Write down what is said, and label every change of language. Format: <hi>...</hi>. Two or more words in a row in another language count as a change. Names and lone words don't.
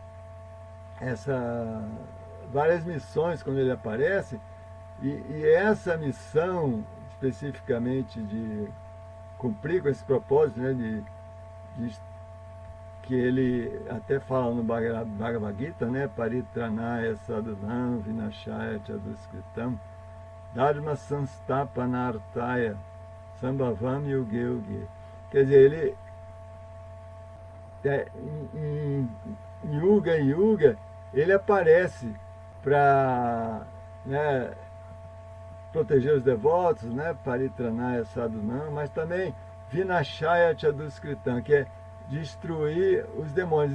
<pt>várias missões quando ele aparece, e essa missão especificamente de cumprir com esse propósito, né, de que ele até fala no Bhagavad Gita, né,</pt> <sa>परित्राणाय साधूनाम् विनाशाय चदुष्कृताम् धर्म संस्थापनार्थाय सम्भवामि युगे युगे.</sa> <pt>Quer dizer, ele em Yuga, ele aparece para, né, proteger os devotos, né,</pt> <sa>परित्राणाय साधूनाम्,</sa> <pt>mas também</pt> <sa>विनाशाय चदुष्कृताम्,</sa> <pt>que é destruir os demônios.</pt>